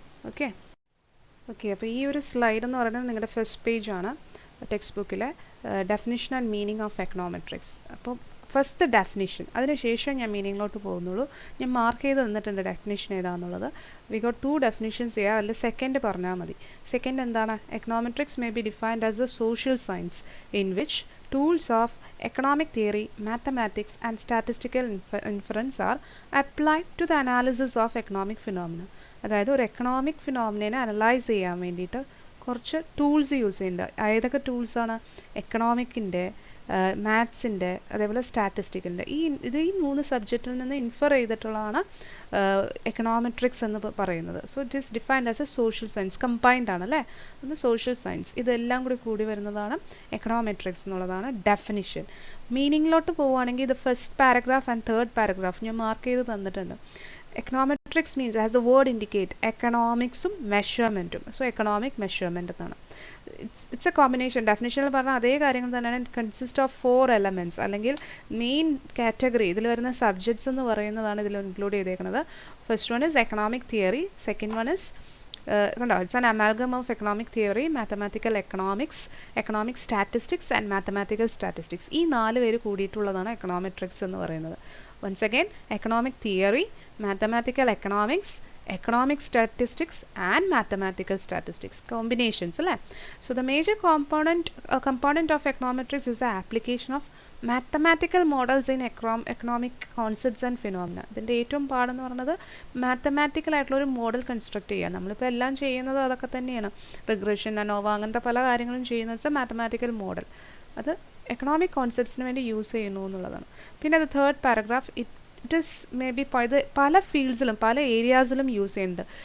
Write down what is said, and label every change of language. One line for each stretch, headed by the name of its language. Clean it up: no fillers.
Malayalam: Okay, അപ്പോൾ ഈ ഒരു സ്ലൈഡ് എന്ന് പറയുന്നത് നിങ്ങളുടെ ഫസ്റ്റ് പേജാണ് ടെക്സ്റ്റ് ബുക്കിലെ definition and meaning of econometrics. അപ്പോൾ ഫസ്റ്റ് ഡെഫിനിഷൻ, അതിനുശേഷം ഞാൻ മീനിങ്ങിലോട്ട് പോകുന്നുള്ളൂ. ഞാൻ മാർക്ക് ചെയ്ത് തന്നിട്ടുണ്ട് ഡെഫിനിഷൻ ഏതാണെന്നുള്ളത്.
English: we got 2 definitions
Malayalam: ചെയ്യാം, അതിൽ സെക്കൻഡ് പറഞ്ഞാൽ മതി. സെക്കൻഡ് എന്താണ്?
English: Econometrics may be defined as a social science in which tools of economic theory, mathematics and statistical inference are applied to the analysis of economic phenomena.
Malayalam: അതായത് ഒരു economic ഫിനോമിനെ analyse ചെയ്യാൻ വേണ്ടിയിട്ട് കുറച്ച് ടൂൾസ് യൂസ് ചെയ്യുന്നുണ്ട്. ഏതൊക്കെ ടൂൾസാണ്? എക്കണോമിക്കിൻ്റെ, മാത്സിൻ്റെ, അതേപോലെ സ്റ്റാറ്റിസ്റ്റിക്കിൻ്റെ. ഈ 3 സബ്ജക്റ്റിൽ നിന്ന് ഇൻഫർ ചെയ്തിട്ടുള്ളതാണ് എക്കണോമെട്രിക്സ് എന്ന് പറയുന്നത്.
English: so it is defined as a social science, combined
Malayalam: ആണ് അല്ലേ, അത്
English: Social science.
Malayalam: ഇതെല്ലാം കൂടി വരുന്നതാണ് എക്കണോമെട്രിക്സ് എന്നുള്ളതാണ് ഡെഫിനിഷൻ. മീനിങ്ങിലോട്ട് പോവുകയാണെങ്കിൽ ഇത് first paragraph and third paragraph ഞാൻ മാർക്ക് ചെയ്ത് തന്നിട്ടുണ്ട്.
English: Econometrics means, as the word indicate, economicsum measurementum. So economic measurement എന്നാണ്. It's a combination.
Malayalam: Definition പറഞ്ഞാൽ അതേ കാര്യങ്ങൾ തന്നെയാണ്.
English: It consists of 4 elements
Malayalam: അല്ലെങ്കിൽ മെയിൻ കാറ്റഗറി. ഇതിൽ വരുന്ന സബ്ജക്ട്സ് എന്ന് പറയുന്നതാണ് ഇതിൽ ഇൻക്ലൂഡ് ചെയ്തേക്കുന്നത്.
English: First one is economic theory, second one is കണ്ടോ, it's an amalgam of economic theory, mathematical economics, economic statistics and mathematical statistics.
Malayalam: ഈ 4 പേര് കൂടിയിട്ടുള്ളതാണ് എക്കണോമെട്രിക്സ് എന്ന് പറയുന്നത്.
English: Once again, economic theory, mathematical economics, economic statistics and mathematical statistics combinations alle. So the major component of econometrics is the application of mathematical models in economic concepts and phenomena.
Malayalam: ഇതിൻ്റെ ഏറ്റവും പാടെന്ന് പറയുന്നത് mathematical ആയിട്ടുള്ള ഒരു model construct ചെയ്യുക. നമ്മളിപ്പോൾ എല്ലാം ചെയ്യുന്നത് അതൊക്കെ തന്നെയാണ്. റിഗ്രഷൻ, അനോവ, അങ്ങനത്തെ പല കാര്യങ്ങളും ചെയ്യുന്നത് മാത്തമാറ്റിക്കൽ മോഡൽ. അത് എക്കണോമിക് കോൺസെപ്റ്റ്സിന് വേണ്ടി യൂസ് ചെയ്യുന്നു എന്നുള്ളതാണ്. പിന്നെ അത് third paragraph, it is may be പല ഫീൽഡ്സിലും പല ഏരിയാസിലും യൂസ് ചെയ്യുന്നുണ്ട്.